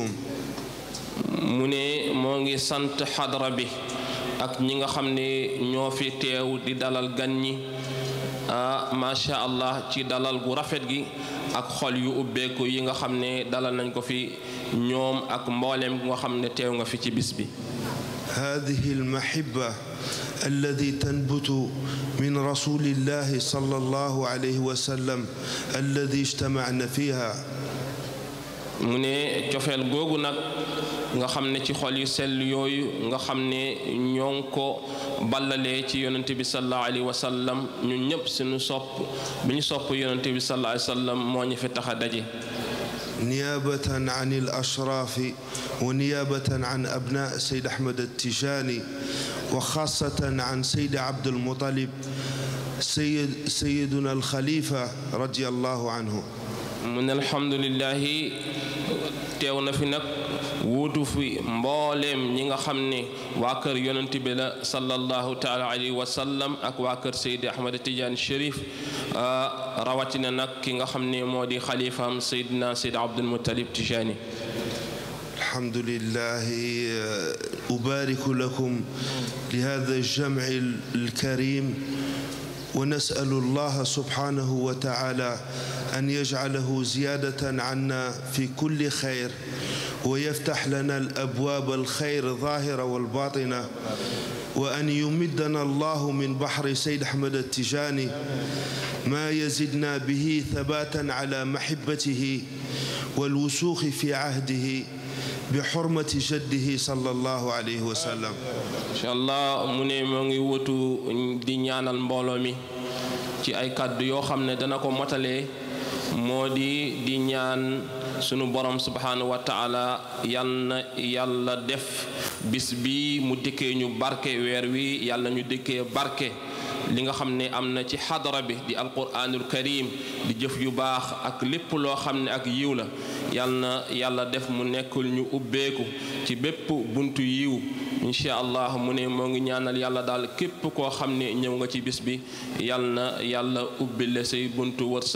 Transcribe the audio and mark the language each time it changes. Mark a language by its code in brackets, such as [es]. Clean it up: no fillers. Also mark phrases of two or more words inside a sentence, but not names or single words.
[wo] mu ne moo ngi sant xadra bi ak ñi nga xam ne ñoo fi teew di dalal gan ñi [ar] ما شاء الله [wo] ci dalal gu rafet gi ak xol yu ubbeeku yi nga xam ne dalal nañ ko fi ñoom ak mboolem nga xam ne teew nga fi ci bis bi [ar] هذه المحبة التي تنبت من رسول الله صلى الله عليه وسلم الذي اجتمعنا فيها [wo] mu ne cofeel googu nag nga xam ne ci xol yu sell yooyu nga xam ne ñoo ngi ko ballalee ci yonente bi [ar] صلى الله عليه وسلم [wo] ñun ñëpp suñu sopp bi ñu sopp yonente bi [ar] صلى الله عليه وسلم [wo] moo ñu fi tax a daje [ar] نيابة عن الأشراف ونيابة عن أبناء سيد أحمد التجاني وخاصة عن سيد عبد المطلب سيدنا الخليفة رضي الله عنه من الحمد لله [wo] teew na fi nag wuutu fi mbooleem ñi nga xam ne waa kër yonent bi la [ar] صلى الله تعالى عليه وسلم [wo] ak waa kër Seydi Ahmad Tidiane Chérif rawatina nag ki nga xam ne moo di xalifaam Seydina Seydi Abdul Muttalib Tijani [ar] الحمد لله أبارك لكم لهذا الجمع الكريم ونسأل الله سبحانه وتعالى أن يجعله زيادة عنا في كل خير ويفتح لنا الأبواب الخير الظاهرة والباطنة وأن يمدنا الله من بحر سيد أحمد التجاني ما يزدنا به ثباتا على محبته والوسوخ في عهده بحرمة جده صلى الله عليه وسلم إن شاء الله [wo] mu ne moo ngi wutu di ñaanal mbooloo mi ci ay kàddu yoo xam ne dana ko motalee moo di ñaan sunu borom [ar] سبحانه وتعالى [wo] yal na yàlla def bis bi mu dikkee ñu barke weer wi yàlla ñu dikkee barke li nga xam ne am na ci xadara bi di [ar] القرآن الكريم [wo] di jëf yu baax ak lépp loo xam ne ak yiw la yal na yàlla def mu nekkul ñu ubbeeku ci bépp buntu yiw [ar] إن شاء الله [wo] mu ne moo ngi ñaanal yàlla daal képp koo xam ne ñëw nga ci bis bi yal na yàlla ubbile say buntu wërsëg